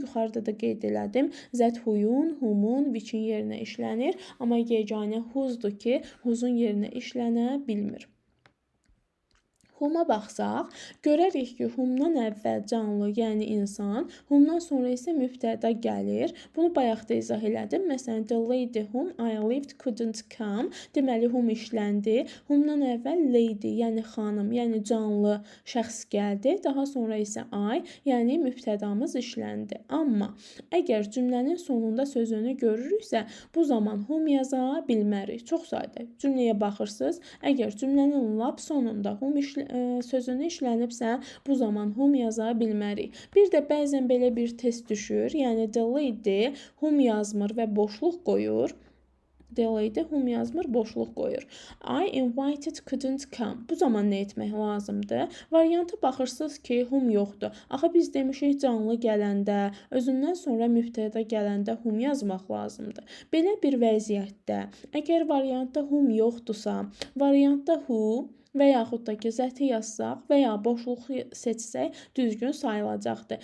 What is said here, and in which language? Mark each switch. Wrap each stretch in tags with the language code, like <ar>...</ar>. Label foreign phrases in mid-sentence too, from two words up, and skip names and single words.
<az>Yuxarıda da qeyd elədim. Zət who'un, whom'un, which'in yerinə işlənir. Amma yeganə whose'dur ki, whose'un yerinə işlənə bilmir. Whom'a baxsaq, görərik ki, whom'dan əvvəl canlı, yəni insan, whom'dan sonra isə mübtəda gəlir. Bunu bayaq da izah elədim. Məsələn,</az> <en>the lady whom I lived couldn't come.</en> <az>Deməli, whom işləndi. Whom'dan əvvəl lady, yəni xanım, yəni canlı şəxs gəldi. Daha sonra isə I, yəni mübtədamız işləndi. Amma əgər cümlənin sonunda sözünü görürüksə, bu zaman whom yaza bilmərik. Çox sadə. Cümləyə baxırsınız. Əgər cümlənin lap sonunda whom sözünü işlənibsə, bu zaman whom yaza bilmərik. Bir də bəzən belə bir test düşür. Yəni,</az> <en>the lady whom</en> <az>yazmır və boşluq qoyur.</az> <en>The lady whom</en> <az>yazmır, boşluq qoyur.</az> <en>I invited couldn't come.</en> <az>Bu zaman nə etmək lazımdır? Variantı baxırsınız ki, whom yoxdur. Axı biz demişik canlı gələndə, özündən sonra mübtəda gələndə whom yazmaq lazımdır. Belə bir vəziyyətdə, əgər variantda whom yoxdursa, variantda who və yaxud da ki, zəti yazsaq və ya boşluğu seçsək düzgün sayılacaqdır.</az>